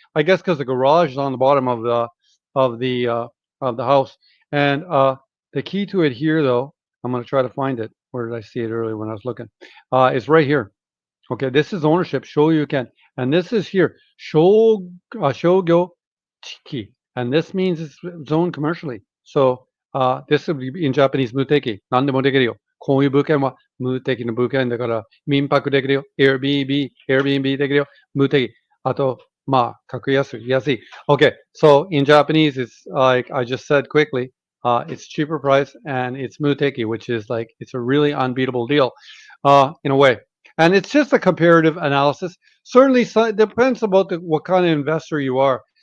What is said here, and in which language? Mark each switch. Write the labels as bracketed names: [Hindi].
[English] I guess because the garage is on the bottom of the of the house, and the key to it here though, I'm going to try to find it. Where did I see it earlier when I was looking? It's right here. Okay, this is ownership. Show you can, and this is here. Shogyo Chiki, and this means it's zoned commercially. So this would be in Japanese muteki. [Japanese] 何でもできるよ。こういう物件は無敵の物件だから民泊できるよ。 Airbnb できるよ。無敵。あと、まあ、格安い。安い。 [English] Okay, so in Japanese, it's like I just said quickly, it's cheaper price and it's muteki, which is like it's a really unbeatable deal, in a way. And it's just a comparative analysis. Certainly, it depends about what kind of investor you are.